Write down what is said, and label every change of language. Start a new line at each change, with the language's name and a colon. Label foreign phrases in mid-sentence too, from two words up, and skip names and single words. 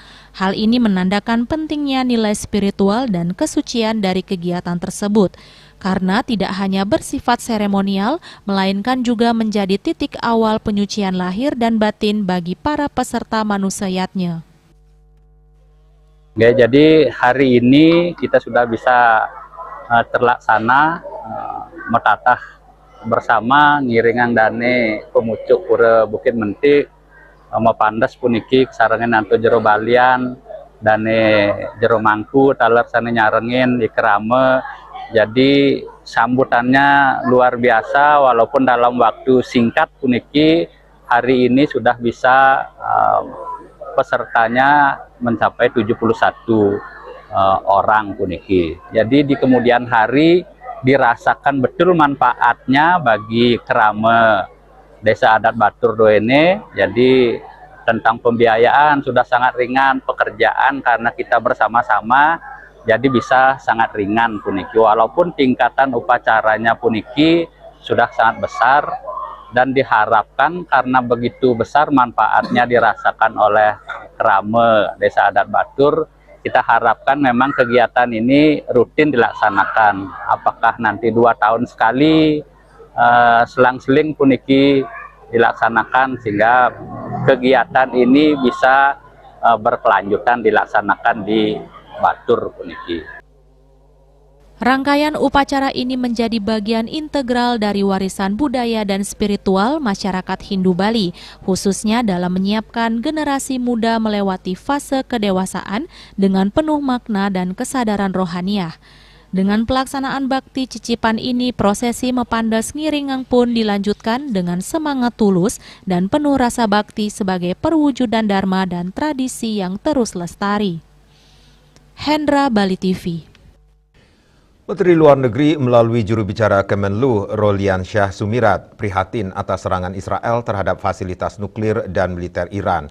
Indonesian: Hal ini menandakan pentingnya nilai spiritual dan kesucian dari kegiatan tersebut, karena tidak hanya bersifat seremonial, melainkan juga menjadi titik awal penyucian lahir dan batin bagi para peserta manusayatnya. Oke, jadi hari ini kita sudah bisa terlaksana metatah bersama
Balinese: ngiringan dane pemucuk
Indonesian: Pura Bukit Mentik, mepandas puniki sarangan Anto Jero Balian, dane Jero Mangku,
Balinese: taler sana nyarengin
Indonesian: di Kerame. Jadi sambutannya luar biasa, walaupun dalam waktu singkat puniki hari ini sudah bisa pesertanya mencapai 71 orang puniki. Jadi di kemudian hari dirasakan betul manfaatnya bagi Kerame Desa Adat Batur Doene. Jadi tentang pembiayaan sudah sangat ringan, pekerjaan karena kita bersama-sama jadi bisa sangat ringan puniki, walaupun tingkatan upacaranya puniki sudah sangat besar dan diharapkan karena begitu besar manfaatnya dirasakan oleh Kerame Desa Adat Batur. Kita harapkan memang kegiatan ini rutin dilaksanakan. Apakah nanti 2 tahun sekali, selang-seling puniki dilaksanakan sehingga kegiatan ini bisa berkelanjutan dilaksanakan di Batur puniki. Rangkaian upacara ini menjadi bagian integral dari warisan budaya dan spiritual masyarakat Hindu Bali, khususnya dalam menyiapkan generasi muda melewati fase kedewasaan dengan penuh makna dan kesadaran rohaniah. Dengan pelaksanaan bakti cicipan ini, prosesi
Balinese: mepandas ngiringang
Indonesian: pun dilanjutkan dengan semangat tulus dan penuh rasa bakti sebagai perwujudan dharma dan tradisi yang terus lestari. Hendra, Bali TV. Menteri Luar Negeri melalui juru bicara Kemenlu, Rolian Shah Sumirat, prihatin atas serangan Israel terhadap fasilitas nuklir dan militer Iran.